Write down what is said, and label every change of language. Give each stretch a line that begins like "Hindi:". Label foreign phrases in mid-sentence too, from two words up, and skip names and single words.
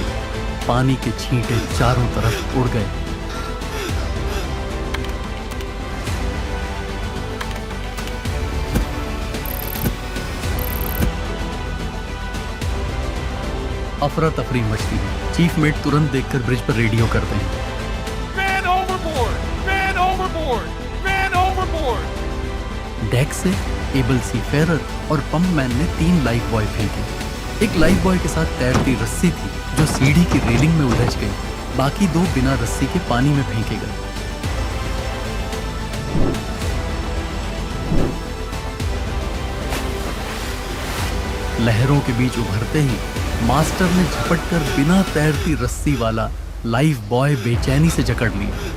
Hindi: पानी के छींटे चारों तरफ उड़ गए। अफरा तफरी मचती है।
English: Chief mate
Hindi: तुरंत देखकर ब्रिज पर रेडियो करते हैं।
English: Man overboard! Man overboard! Man overboard!
Hindi: डेक से
English: able seafarer
Hindi: और पंपमैन ने 3
English: life buoy
Hindi: फेंके। एक
English: life buoy
Hindi: के साथ तैरती रस्सी थी जो सीढ़ी की रेलिंग में उलझ गई। बाकी 2 बिना रस्सी के पानी में फेंके गए। लहरों के बीच उभरते ही मास्टर ने झपटकर बिना तैरती रस्सी वाला
English: life buoy
Hindi: बेचैनी से जकड़ लिया।